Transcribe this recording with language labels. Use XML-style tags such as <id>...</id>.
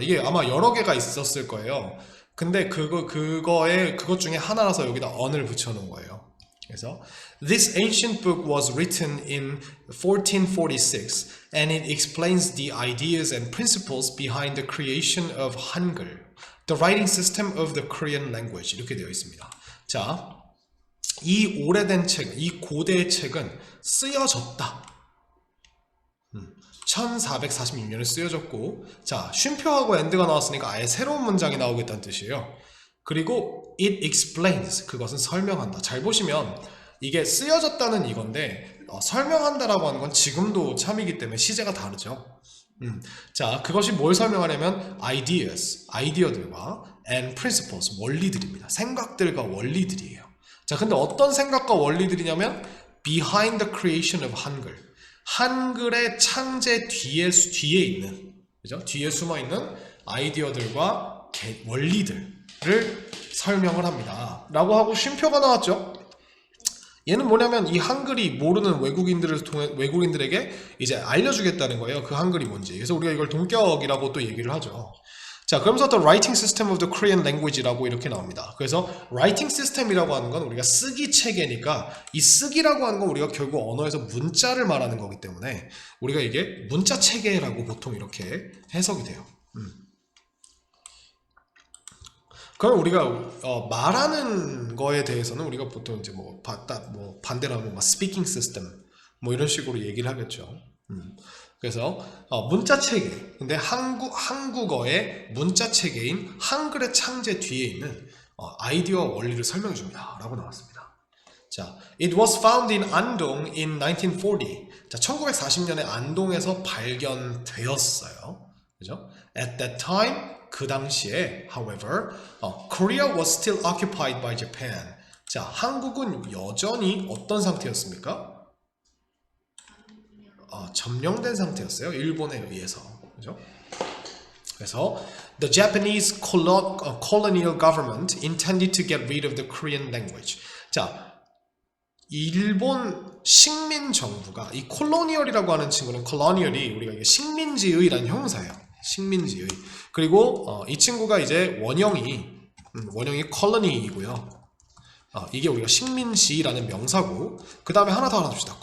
<ko>이게 아마 여러 개가 있었을 거예요. 근데 그것 중에 하나라서 여기다 on을 붙여놓은 거예요. 그래서</ko> <en>This ancient book was written in 1446 and it explains the ideas and principles behind the creation of Hangul, the writing system of the Korean language.</en> <ko>이렇게 되어 있습니다. 자, 이 오래된 책, 이 고대의 책은 쓰여졌다. 1446년에 쓰여졌고, 자, 쉼표하고 end가 나왔으니까 아예 새로운 문장이 나오겠다는 뜻이에요. 그리고</ko> <en>it explains,</en> <ko>그것은 설명한다. 잘 보시면 이게 쓰여졌다는 이건데 설명한다라고 하는 건 지금도 참이기 때문에 시제가 다르죠. 자, 그것이 뭘 설명하냐면 ideas, 아이디어들과</ko> <en>and principles,</en> <ko>원리들입니다. 생각들과 원리들이에요. 자, 근데 어떤 생각과 원리들이냐면</ko> <en>behind the creation of</en> <ko>한글, 한글의 창제 뒤에 있는, 그죠? 뒤에 숨어 있는 아이디어들과 원리들을 설명을 합니다. 라고 하고 쉼표가 나왔죠. 얘는 뭐냐면 이 한글이 모르는 외국인들에게 이제 알려주겠다는 거예요. 그 한글이 뭔지. 그래서 우리가 이걸 동격이라고 또 얘기를 하죠. 자, 그러면서</ko> <en>The Writing System of the Korean Language라고</en> <ko>이렇게 나옵니다. 그래서 Writing System이라고 하는 건 우리가 쓰기 체계니까 이 쓰기라고 하는 건 우리가 결국 언어에서 문자를 말하는 거기 때문에 우리가 이게 문자 체계라고 보통 이렇게 해석이 돼요. 그럼 우리가 말하는 거에 대해서는 우리가 보통 이제 반대로 하면</ko> <en>speaking system</en> <ko>이런 식으로 얘기를 하겠죠. 그래서 문자 체계, 근데 한국어의 문자 체계인 한글의 창제 뒤에 있는 아이디어와 원리를 설명해 줍니다 라고 나왔습니다.</ko> <en>자, It was found in Andong in 1940.</en> <ko>자, 1940년에 안동에서 발견되었어요. 그죠?</ko> <en>At that time,</en> <ko>그 당시에,</ko> <en>however, Korea was still occupied by Japan.</en> <ko>자, 한국은 여전히 어떤 상태였습니까? 점령된 상태였어요. 일본에 의해서. 그죠? 그래서</ko> <en>the Japanese colonial government intended to get rid of the Korean language.</en> <ko>자, 일본 식민 정부가 이 콜로니얼이라고 하는 친구는 colonial이 우리가 이게 식민지의라는 형사예요. 식민지의. 그리고 이 친구가 이제 원형이 colony이고요. 이게 우리가 식민지라는 명사고, 그 다음에 하나 더 알아둡시다.</ko>